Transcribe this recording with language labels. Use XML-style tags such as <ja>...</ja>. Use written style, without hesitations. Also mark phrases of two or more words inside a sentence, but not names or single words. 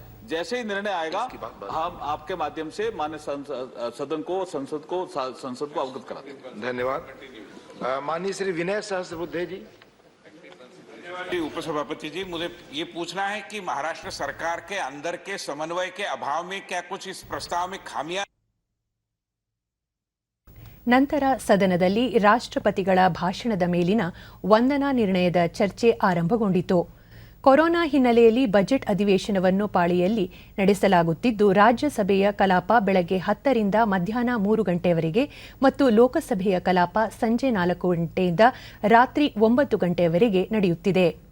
<hi>जैसे ही निर्णय आएगा हम आपके माध्यम से माननीय सदन को, संसद को अवगत करा देंगे। धन्यवाद। माननीय श्री विनय सहस्त्रबुद्धे जी। उपसभापति जी, मुझे ये पूछना है कि महाराष्ट्र सरकार के अंदर के समन्वय के अभाव में क्या कुछ इस प्रस्ताव में खामियां।</hi> <kn>ನಂತರ ಸದನದಲ್ಲಿ ರಾಷ್ಟ್ರಪತಿಗಳ ಭಾಷಣದ ಮೇಲಿನ ವಂದನಾ ನಿರ್ಣಯದ ಚರ್ಚೆ ಆರಂಭಗೊಂಡಿತು. ಕೊರೋನಾ ಹಿನ್ನೆಲೆಯಲ್ಲಿ ಬಜೆಟ್ ಅಧಿವೇಶನವನ್ನು ಪಾಳಿಯಲ್ಲಿ ನಡೆಸಲಾಗುತ್ತಿದ್ದು, ರಾಜ್ಯಸಭೆಯ ಕಲಾಪ ಬೆಳಗ್ಗೆ 10 ರಿಂದ ಮಧ್ಯಾಹ್ನ 3 ಗಂಟೆಯವರೆಗೆ ಮತ್ತು ಲೋಕಸಭೆಯ ಕಲಾಪ ಸಂಜೆ 4 ಗಂಟೆಯಿಂದ ರಾತ್ರಿ 9 ಗಂಟೆಯವರೆಗೆ ನಡೆಯುತ್ತಿದೆ.</kn>